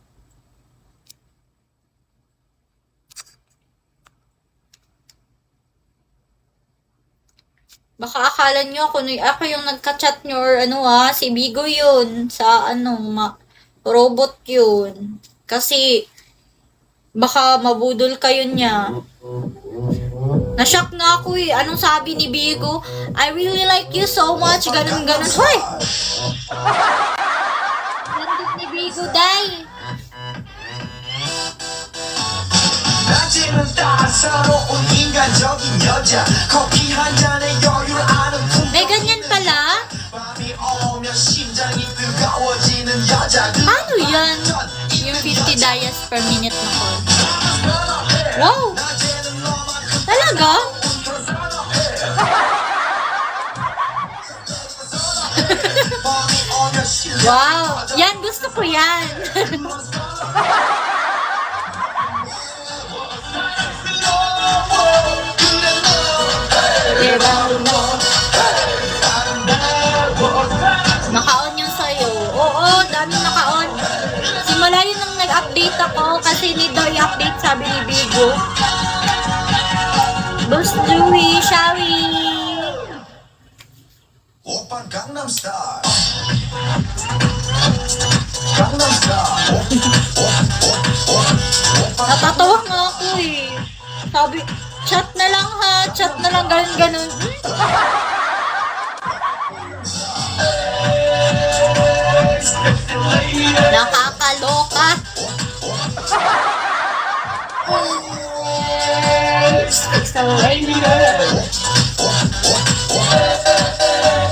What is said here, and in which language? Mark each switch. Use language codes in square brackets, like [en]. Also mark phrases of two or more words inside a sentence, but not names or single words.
[tl] Baka akala nyo ako yung nagka-chat nyo or ano si Bigo yun. Sa robot yun. Kasi baka mabudol kayo niya. Na-shock na ako eh. Anong sabi ni Bigo? [en] I really like you so much. [tl] Ganun. Hoy! Landit ni Bigo, day. [ko] 낮에는 따사로운 인간적인 여자 커피 한 잔에 여유를 아는 [tl] May ganyan pala? [ko] 밤이 오면 심장이 뜨거워지는 여자 [tl] Ano yan? Yung 50 dias [en] per minute [tl] na call. Wow! Talaga? Wow! Yan, gusto ko yan. Naka-on yung sayo. Oo, daming naka-on. Simula yun nung nag-update ako kasi need daw i-update sabi ni Bigo. Boss Louie, [en] shall we? [ko] 오빤 강남스타일 강남스타일 [tl] Natatawa nga ako eh. Sabi, chat na lang ha, chat na lang, ganun. Nakakaloka. [en] It's a lady.